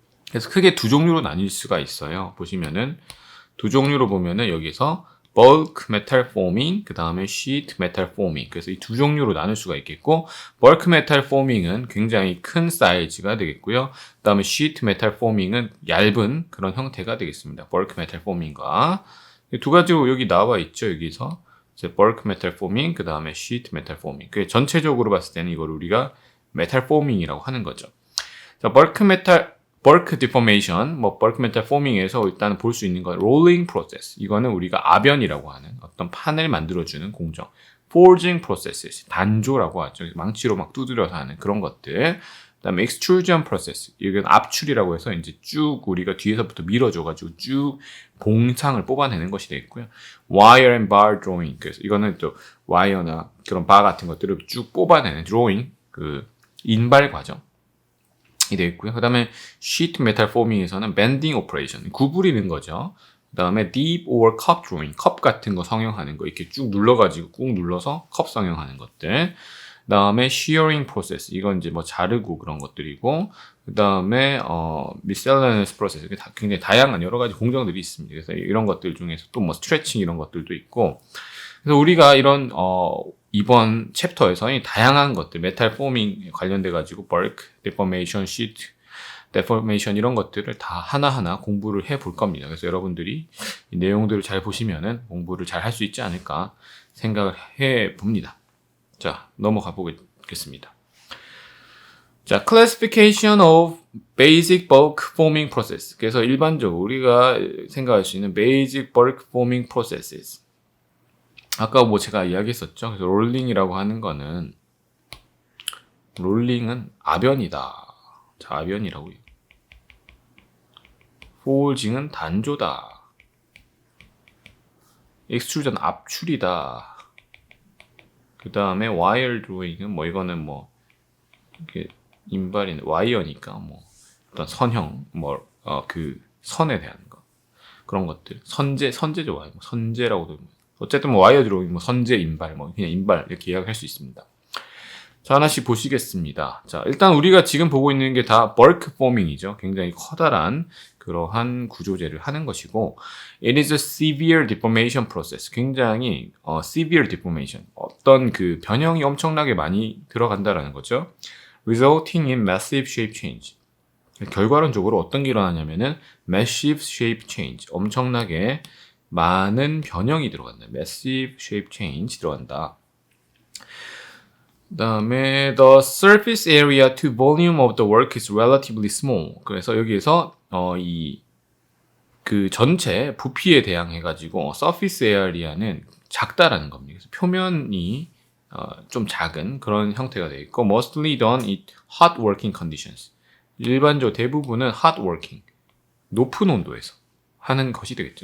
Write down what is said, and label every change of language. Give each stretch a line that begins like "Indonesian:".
Korean: 그래서 크게 두 종류로 나뉠 수가 있어요. 보시면은 두 종류로 보면은 여기서 bulk metal forming, 그 다음에 sheet metal forming. 그래서 이 두 종류로 나눌 수가 있겠고, bulk metal forming은 굉장히 큰 사이즈가 되겠고요. 그 다음에 sheet metal forming은 얇은 그런 형태가 되겠습니다. bulk metal forming과 두 가지로 여기 나와 있죠. 여기서 이제 bulk metal forming, 그 다음에 sheet metal forming. 그 전체적으로 봤을 때는 이걸 우리가 metal forming이라고 하는 거죠. 자, bulk deformation, bulk metal forming에서 일단 볼 수 있는 건 rolling process. 이거는 우리가 아변이라고 하는 어떤 판을 만들어주는 공정. forging processes, 단조라고 하죠. 망치로 막 두드려서 하는 그런 것들. 그다음에 extrusion process, 이건 압출이라고 해서 이제 쭉 우리가 뒤에서부터 밀어줘가지고 쭉 봉상을 뽑아내는 것이 되겠고요. wire and bar drawing, 그래서 이거는 또 와이어나 그런 바 같은 것들을 쭉 뽑아내는 drawing, 그 인발 과정이 되겠고요. 그다음에 sheet metal forming에서는 bending operation, 구부리는 거죠. 그다음에 deep or cup drawing, 컵 같은 거 성형하는 거, 이렇게 쭉 눌러가지고 꾹 눌러서 컵 성형하는 것들. 그 다음에 shearing process, 이건 이제 뭐 자르고 그런 것들이고, 그 다음에 miscellaneous process, 굉장히 다양한 여러 가지 공정들이 있습니다. 그래서 이런 것들 중에서 또 뭐 stretching 이런 것들도 있고, 그래서 우리가 이런 이번 챕터에서 이 다양한 것들, 메탈 포밍 관련돼 가지고 bulk deformation, sheet deformation 이런 것들을 다 하나하나 공부를 해볼 겁니다. 그래서 여러분들이 이 내용들을 잘 보시면은 공부를 잘 할 수 있지 않을까 생각을 해 봅니다. 자, 넘어가 보겠습니다.
English: 자, classification of basic bulk forming process.
Korean: 그래서 일반적으로 우리가 생각할 수 있는 basic bulk forming processes. 아까 뭐 제가 이야기했었죠. 그래서 롤링이라고 하는 거는, 롤링은 아변이다. 자, 아변이라고요. forging은 단조다. extrusion 압출이다. 그 다음에 와이어 드로잉은 뭐 이거는 뭐 이게 인발인 와이어니까 뭐 어떤 선형 그 선에 대한 거 그런 것들 선제죠. 선제라고도 어쨌든 뭐 와이어 드로잉, 뭐 선제 인발, 뭐 그냥 인발 이렇게 이야기할 수 있습니다. 자, 하나씩 보시겠습니다. 자, 일단 우리가 지금 보고 있는 게 다 bulk forming이죠. 굉장히 커다란 그러한 구조제를 하는 것이고,
English: it is a severe deformation process.
Korean: 굉장히 severe deformation. 어떤 그 변형이 엄청나게 많이 들어간다라는 거죠.
English: resulting in massive shape change.
Korean: 결과론적으로 어떤 게 일어나냐면은 massive shape change. 엄청나게 많은 변형이 들어간다.
English: massive shape change
Korean: 들어간다. 그다음에
English: the surface area to volume of the work is relatively small.
Korean: 그래서 여기에서 이 그 전체 부피에 대항해 가지고 surface area는 작다라는 겁니다. 그래서 표면이 좀 작은 그런 형태가 되어 있고
English: mostly done in hot working conditions.
Korean: 일반적으로 대부분은 hot working, 높은 온도에서 하는 것이 되겠죠.